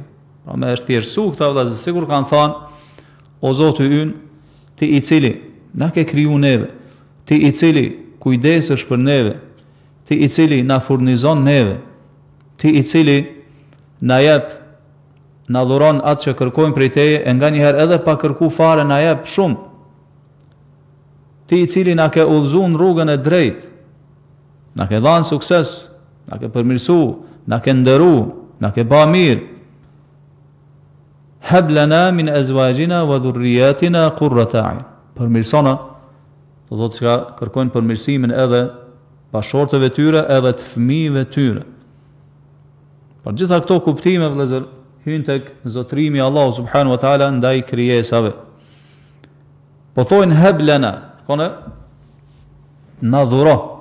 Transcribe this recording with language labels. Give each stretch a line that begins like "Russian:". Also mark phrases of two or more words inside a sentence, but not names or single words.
Albanian: Pra me është thjeshtësu këta vëllezër, sikur kanë thënë, o Zoti ynë, ti i cili na ke kriju neve, ti i cili kujdesesh për neve, ti i cili na furnizon neve, ti i cili na jep, na dhuron atë që kërkojmë prej teje, e nga njëherë edhe pa kërku fare na jep shumë. Ti i cili na ke udhëzuar në rrugën e drejtë, na ke dhënë sukses, na ke përmirësu, na ke nderu, na ke bë mirë.
Arabic: هب لنا من أزواجنا وذرياتنا قرة أعين.
Albanian: Përmirësona, do të thotë që kërkojnë përmirësimin edhe bashortëve tyre edhe të fëmijëve tyre. Por gjitha këto kuptime vëllezër hyn tek zotrimi Allahu
Arabic: سبحانه وتعالى
Albanian: ndaj krijesave. Po thonë
Arabic: هب لنا,
Albanian: kone na dhuro.